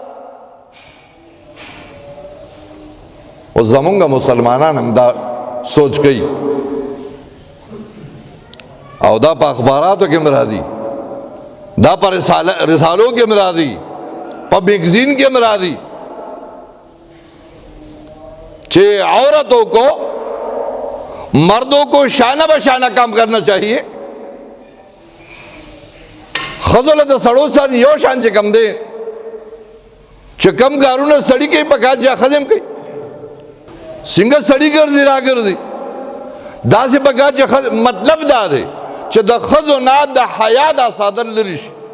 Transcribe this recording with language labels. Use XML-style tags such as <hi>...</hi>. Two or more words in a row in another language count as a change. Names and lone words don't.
<ps>او زمونږ مسلمانان هم دا سوچ کوي، او دا په اخباراتو کې هم راځي، دا په رسالو کې هم راځي، په میگزین کې هم راځي</ps> <ur>کہ عورتوں کو مردوں کو شانہ بشانہ کام کرنا چاہیے.</ur> <ps>ښځو له د سړو سره یو شان چې کم دی، چې کم کارونه سړي کوي په کار چې ښځې هم کوي. څنګه سړي ګرځي را ګرځي داسې په کار چې مطلب دا دی چې د ښځو نه د حیا دا صادر لري شي.</ps>